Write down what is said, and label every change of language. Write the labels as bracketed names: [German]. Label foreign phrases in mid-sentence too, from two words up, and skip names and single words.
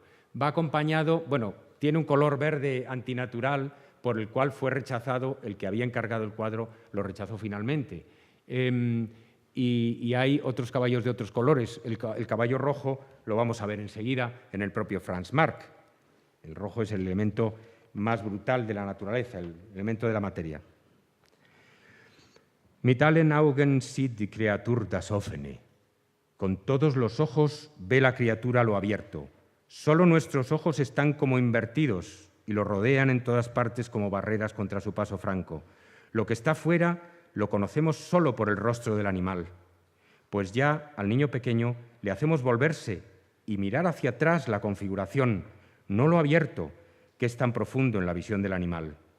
[Spanish] Va acompañado, bueno, tiene un color verde antinatural por el cual fue rechazado, el que había encargado el cuadro lo rechazó finalmente. Y hay otros caballos de otros colores. El caballo rojo lo vamos a ver enseguida en el propio Franz Marc. El rojo es el elemento más brutal de la naturaleza, el elemento de la materia. [German] Mit allen Augen sieht die Kreatur das Offene. [Spanish] Con todos los ojos ve la criatura lo abierto. Solo nuestros ojos están como invertidos y lo rodean en todas partes como barreras contra su paso franco. Lo que está fuera lo conocemos solo por el rostro del animal, pues ya al niño pequeño le hacemos volverse y mirar hacia atrás la configuración, no lo abierto, que es tan profundo en la visión del animal.